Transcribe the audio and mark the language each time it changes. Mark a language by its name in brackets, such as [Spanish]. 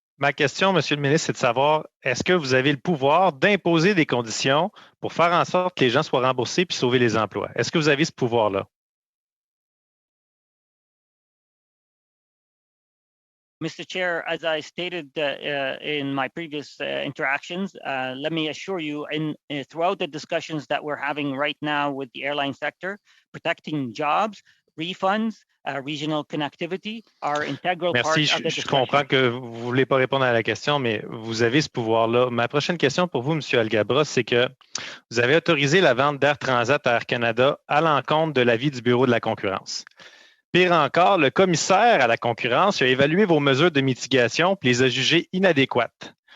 [French] Ma question, Monsieur le ministre, c'est de savoir, est-ce que vous avez le pouvoir d'imposer des conditions pour faire en sorte que les gens soient remboursés puis sauver les emplois? Est-ce que vous avez ce pouvoir-là? [English] Mr. Chair, as I stated in my previous interactions, let me assure you, throughout the discussions that we're having right now with the airline sector, protecting jobs, refunds, regional connectivity are integral part of the discussion. [French] Merci, je comprends que vous ne voulez pas répondre à la question, mais vous avez ce pouvoir-là. Ma prochaine question pour vous, M. Alghabra, c'est que vous avez autorisé la vente d'Air Transat à Air Canada à l'encontre de l'avis du Bureau de la concurrence. Pire encore, le commissaire à la concurrence a évalué vos mesures de mitigation et les a jugées inadéquates.